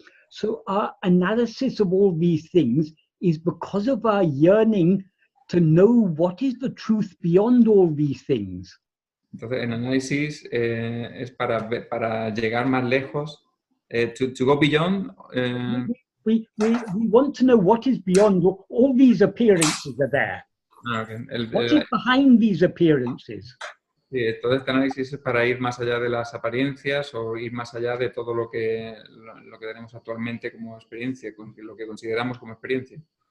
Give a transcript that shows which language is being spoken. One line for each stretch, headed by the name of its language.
English: So our analysis of all these things is because of our yearning to know what is the truth beyond all these things.
Spanish: Entonces, el análisis es para llegar más lejos,
English: to go beyond. We want to know what is beyond all these appearances are there. Okay. What is behind these appearances?
Spanish: Sí, todo este análisis es para ir más allá de las apariencias o ir más allá de todo lo que tenemos actualmente como experiencia, lo que consideramos como experiencia.